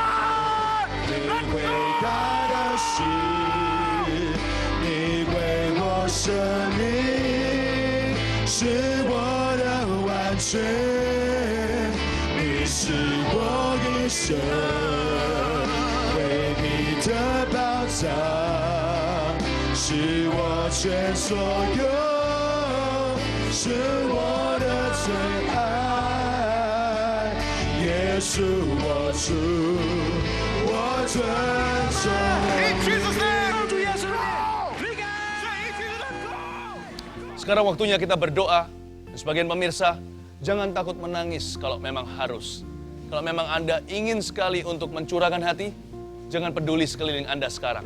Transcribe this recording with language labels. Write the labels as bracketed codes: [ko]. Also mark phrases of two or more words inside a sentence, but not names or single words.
[zh] 伟大的是你为我生命，是我的完全，你是我一生唯你的宝藏，是我全所有，是我的最爱，耶稣我主。尊重。 [id] Sekarang waktunya kita berdoa. Sebagian pemirsa, jangan takut menangis kalau memang harus. Kalau memang Anda ingin sekali untuk mencurahkan hati, jangan peduli sekeliling Anda sekarang.